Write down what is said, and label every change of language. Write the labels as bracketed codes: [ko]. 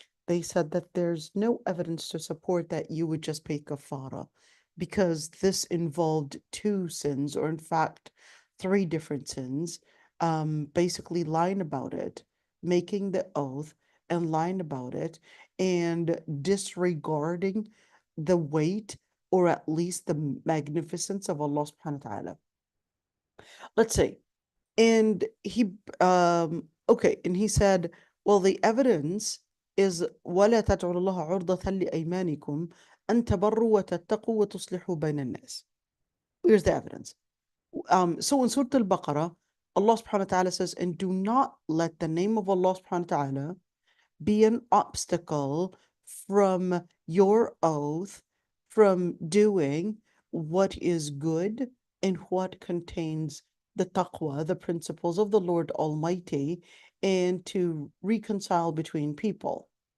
[en] They said that there's no evidence to support that you would just pay kafara, because this involved two sins, or in fact, three different sins. Basically lying about it, making the oath and lying about it, and disregarding the weight or at least the magnificence of Allah subhanahu wa ta'ala. [ar] Let's say, and he said, well, the evidence is وَلَا تَجْعَلُوا اللَّهَ عُرْضَةً لِأَيْمَانِكُمْ أَن تَبَرُّوا وَتَتَّقُوا وَتُصْلِحُوا بَيْنَ النَّاسِ. [en] Here's the evidence. So in Surah Al-Baqarah, Allah subhanahu wa ta'ala says, and do not let the name of Allah subhanahu wa ta'ala be an obstacle from your oath, from doing what is good and what contains the taqwa, the principles of the Lord Almighty, and to reconcile between people.